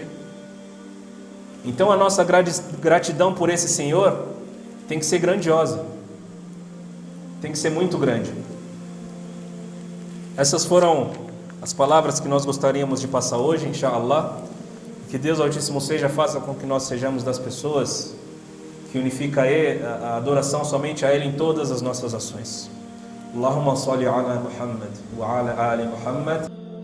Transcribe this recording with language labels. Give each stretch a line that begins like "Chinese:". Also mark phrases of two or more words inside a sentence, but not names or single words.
Portuguese: Então a nossa gratidão por esse Senhor tem que ser grandiosa, tem que ser muito grande. Essas foram as palavras que nós gostaríamos de passar hoje, inshallah. Que Deus Altíssimo faça com que nós sejamos das pessoas que unifica a adoração somente a Ele em todas as nossas ações.
Arabic: اللهم صل على محمد وعلى آل محمد.